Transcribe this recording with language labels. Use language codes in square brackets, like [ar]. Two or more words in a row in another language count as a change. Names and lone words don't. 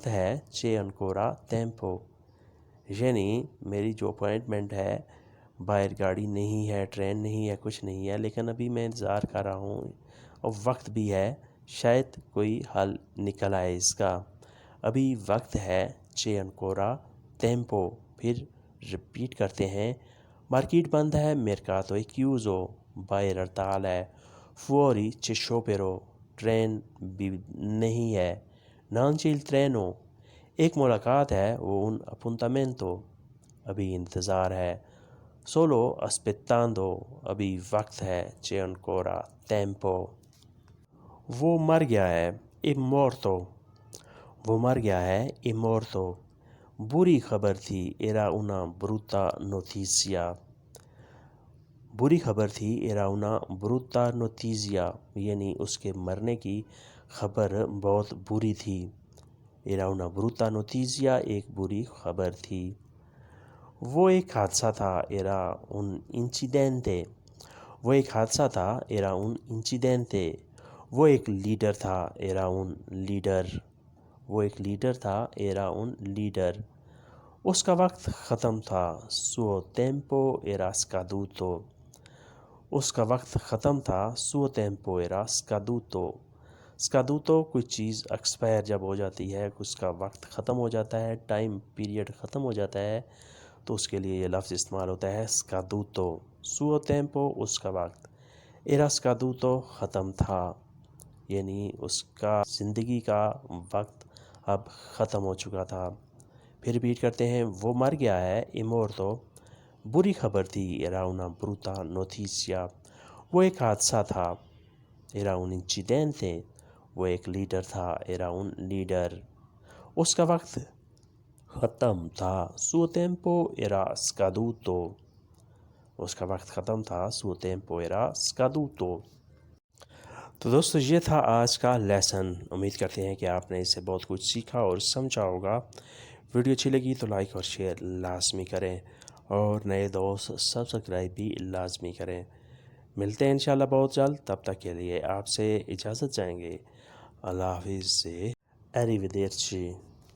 [ur] ہے [it] c'è ancora tempo [ur] یعنی میری جو اپوائنٹمنٹ ہے باہر گاڑی نہیں ہے ٹرین نہیں ہے کچھ نہیں ہے لیکن ابھی میں انتظار کر رہا ہوں اور وقت بھی ہے شاید کوئی حل نکل آئے اس کا ابھی وقت ہے [it] c'è ancora tempo [ur] پھر ریپیٹ کرتے ہیں مارکیٹ بند ہے [it] mercato è chiuso [ur] باہر ہڑتال ہے [it] fuori c'è sciopero [ur] ٹرین بھی نہیں ہے [it] non c'è il treno [ur] ایک ملاقات ہے وہ [it] un appuntamento [ur] ابھی انتظار ہے [it] solo aspettando [ur] ابھی وقت ہے [it] c'è ancora tempo [ur] وہ مر گیا ہے [it] è morto [ur] وہ مر گیا ہے [it] è morto [ur] بری خبر تھی [it] era una brutta notizia [ur] بری خبر تھی [it] era una brutta notizia [ur] یعنی اس کے مرنے کی خبر بہت بری تھی [it] era una brutta notizia [ur] ایک بری خبر تھی وہ ایک حادثہ تھا [it] era un incidente [ur] وہ ایک حادثہ تھا [it] era un incidente [ur] وہ ایک لیڈر تھا [it] era un leader [ur] وہ ایک لیڈر تھا [it] era un leader [ur] اس کا وقت ختم تھا [it] suo tempo era scaduto [ur] اس کا وقت ختم تھا [it] suo tempo era scaduto scaduto [ur] کوئی چیز ایکسپائر جب ہو جاتی ہے اس کا وقت ختم ہو جاتا ہے ٹائم پیریڈ ختم ہو جاتا ہے تو اس کے لیے یہ لفظ استعمال ہوتا ہے [it] scaduto suo tempo [ur] اس کا وقت [it] era scaduto [ur] ختم تھا یعنی اس کا زندگی کا وقت اب ختم ہو چکا تھا پھر ریپیٹ کرتے ہیں وہ مر گیا ہے [it] è morto [ur] بری خبر تھی [it] era una brutta notizia [ur] وہ ایک حادثہ تھا [it] era un incidente [ur] وہ ایک لیڈر تھا [it] era un leader [ur] اس کا وقت ختم تھا [it] suo tempo era scaduto [ur] اس کا وقت ختم تھا [it] suo tempo era scaduto [ur] تو دوستو یہ تھا آج کا لیسن امید کرتے ہیں کہ آپ نے اس سے بہت کچھ سیکھا اور سمجھا ہوگا ویڈیو اچھی لگی تو لائک اور شیئر لازمی کریں اور نئے دوست سبسکرائب بھی لازمی کریں ملتے ہیں انشاءاللہ بہت جلد تب تک کے لیے آپ سے اجازت جائیں گے اللہ حافظ سے arrivederci